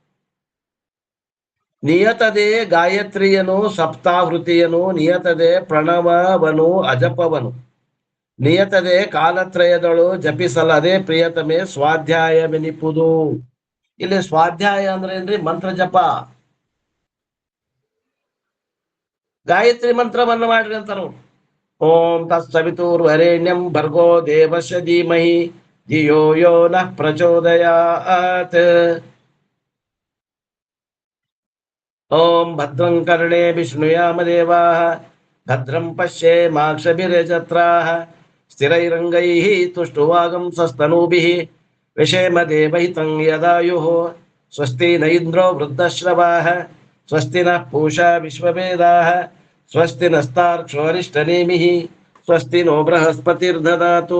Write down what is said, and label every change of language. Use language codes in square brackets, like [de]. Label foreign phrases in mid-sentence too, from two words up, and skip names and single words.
[kn] ನಿಯತದೆ ಗಾಯತ್ರಿಯನು ಸಪ್ತಾಹೃತಿಯನು, ನಿಯತದೆ ಪ್ರಣವವನು ಅಜಪವನು, ನಿಯತದೆ ಕಾಲತ್ರಯದಳು ಜಪಿಸಲದೆ ಪ್ರಿಯತಮೆ ಸ್ವಾಧ್ಯಾಯವೆನಿಪುದು. ಇಲ್ಲಿ ಸ್ವಾಧ್ಯಾಯ ಅಂದ್ರೆ ಏನ್ರಿ? ಮಂತ್ರ ಜಪ. ಗಾಯತ್ರಿ ಮಂತ್ರವನ್ನ ಮಾಡ್ರಿ ಅಂತಾರು. [sa] ಓಂ ತತ್ಸವಿತುರ್ವರೆಣ್ಯಂ ಭರ್ಗೋ ದೇವಸ್ಯ ಧೀಮಹಿ ಧಿಯೋ ಯೋ ನಃ ಪ್ರಚೋದಯಾತ್. ಓಂ ಭದ್ರಂ ಕರ್ಣೇಭಿಃ ಶೃಣುಯಾಮ ದೇವಾಃ ಭದ್ರಂ ಪಶ್ಯೇಮಾಕ್ಷಭಿರ್ಯಜತ್ರಾಃ ಸ್ಥಿರೈರಂಗೈಃ ತುಷ್ಟುವಾಗಂಸಸ್ತನೂಭಿಃ ವಿಷೇಮ ದೇವಹಿತಂ ಯದಾಯುಃ. ಸ್ವಸ್ತಿ ನ ಇಂದ್ರೋ ವೃದ್ಧಶ್ರವಾಃ ಸ್ವಸ್ತಿ ನಃ ಪೂಷಾ ವಿಶ್ವವೇದಾಃ ಸ್ವಸ್ತಿ ನಸ್ತಾರ್ಕ್ಷ್ಯೋ ಅರಿಷ್ಟನೇಮಿಃ ಸ್ವಸ್ತಿ ನೋ ಬೃಹಸ್ಪತಿರ್ದದಾತು.